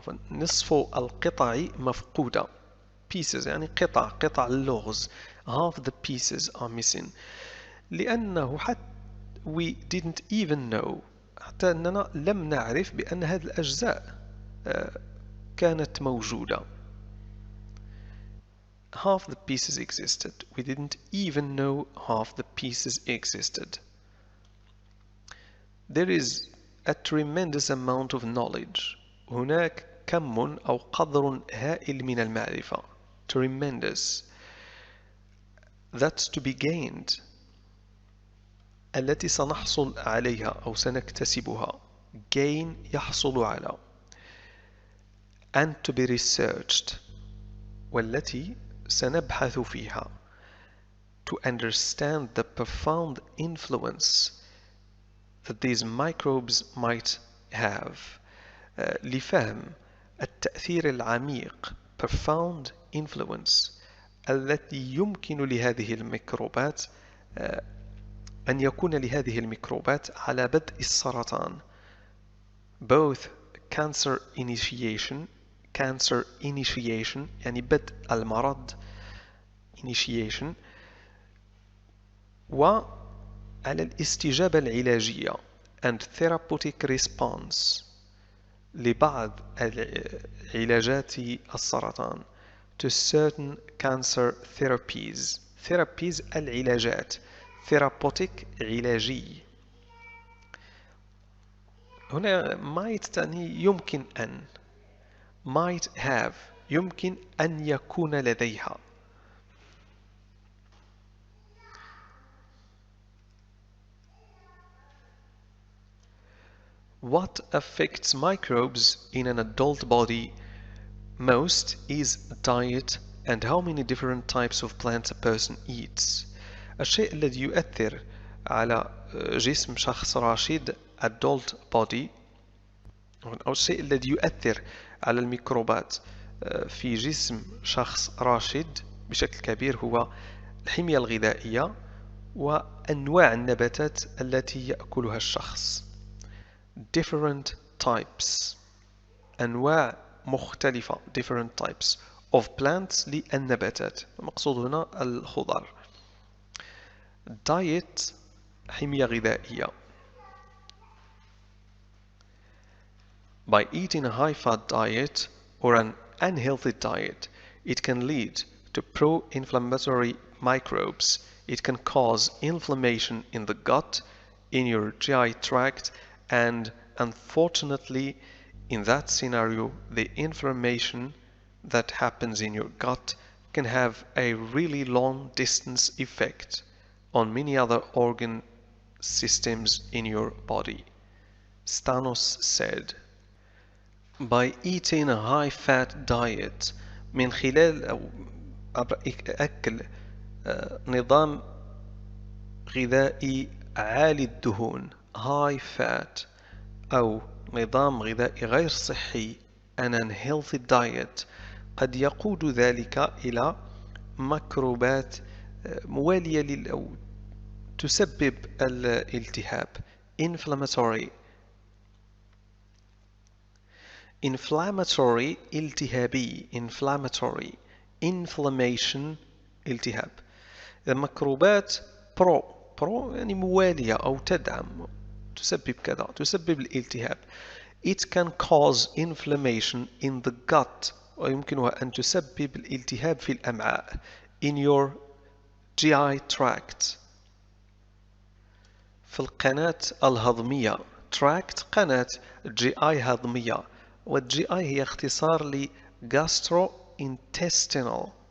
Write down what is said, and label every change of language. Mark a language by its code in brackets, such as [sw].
[ar] نصف القطع مفقودة pieces يعني قطع اللغز [en] half the pieces are missing [ar] لأنه حتى [en] we didn't even know [ar] حتى أننا لم نعرف بأن هذه الأجزاء كانت موجودة. [en] Half the pieces existed. We didn't even know half the pieces existed. There is a tremendous amount of knowledge. [ar] هناك كم أو قدر هائل من المعرفة. [en] Tremendous. That's to be gained. [ar] التي سنحصل عليها أو سنكتسبها. Gain يحصل على. [en] And to be researched. [ar] والتي سنبحث فيها. [en] To understand the profound influence that these microbes might have. [ar] لفهم التأثير العميق [en] profound influence [ar] التي يمكن لهذه الميكروبات أن يكون لهذه الميكروبات على بدء السرطان. [en] Both cancer initiation [ar] يعني بدء المرض [en] initiation [ar] وعلى الاستجابة العلاجية [en] and therapeutic response [ar] لبعض علاجات السرطان [en] to certain cancer therapies العلاجات therapeutic علاجي. [ar] هنا might تعني يمكن أن [en] might have [ar] يمكن أن يكون لديها. [en] What affects microbes in an adult body most is diet and how many different types of plants a person eats. [ar] الشيء الذي يؤثر على جسم شخص راشد [en] adult body [ar] أو الشيء الذي يؤثر على الميكروبات في جسم شخص راشد بشكل كبير هو الحمية الغذائية وأنواع النباتات التي يأكلها الشخص. [en] Different types [ar] أنواع مختلفة [en] different types of plants [ar] للنباتات المقصود هنا الخضر. diet حمية غذائية. [en] By eating a high-fat diet or an unhealthy diet, it can lead to pro-inflammatory microbes. It can cause inflammation in the gut, in your GI tract, and unfortunately, in that scenario, the inflammation that happens in your gut can have a really long-distance effect on many other organ systems in your body. Stanos said, by eating a high-fat diet [ar] من خلال أو أكل نظام غذائي عالي الدهون [en] high fat [ar] أو نظام غذائي غير صحي [en] an unhealthy diet [ar] قد يقود ذلك إلى ميكروبات موالية أو تسبب الالتهاب inflammatory التهابي inflammatory inflammation التهاب. الميكروبات برو يعني موالية أو تدعم تسبب كذا تسبب الالتهاب. [en] It can cause inflammation in the gut [ar] ويمكنها أن تسبب الالتهاب في الأمعاء [en] in your GI tract [ar] في القناة الهضمية tract قناة GI هضمية والGI هي اختصار ل gastrointestinal